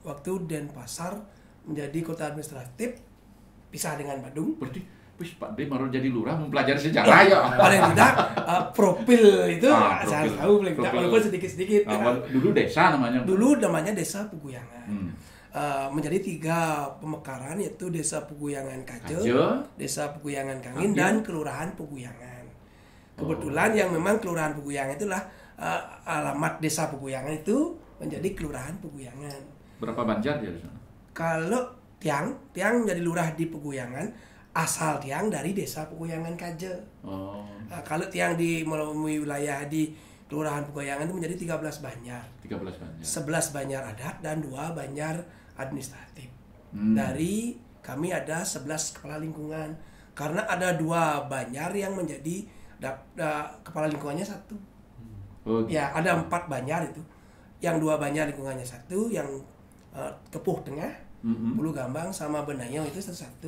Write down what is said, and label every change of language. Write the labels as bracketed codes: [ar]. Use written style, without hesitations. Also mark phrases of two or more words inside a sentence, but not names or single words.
[id] Waktu Denpasar menjadi kota administratif pisah dengan Badung. Berarti Pak D baru jadi lurah mempelajari sejarah ya. Paling tidak profil itu saya tahu paling tidak walaupun sedikit-sedikit. Dulu desa namanya. Dulu namanya Desa Peguyangan. Menjadi 3 pemekaran yaitu Desa Peguyangan Kajo, Desa Peguyangan Kangin dan Kelurahan Peguyangan. Kebetulan yang memang Kelurahan Peguyangan itulah alamat Desa Peguyangan itu menjadi Kelurahan Peguyangan. Berapa banjar dia di sana? Kalau Tiang menjadi lurah di Peguyangan, asal Tiang dari Desa Peguyangan Kaje. Nah, kalau Tiang di melalui wilayah di Kelurahan Peguyangan itu menjadi 13 banjar. 11 banjar adat dan 2 banjar administratif. Dari kami ada 11 kepala lingkungan. Karena ada 2 banjar yang menjadi kepala lingkungannya 1. Ya, ada 4 banjar itu. Yang 2 banjar lingkungannya 1, yang Kepuh Tengah, Pulau Gambang sama Benayo itu satu.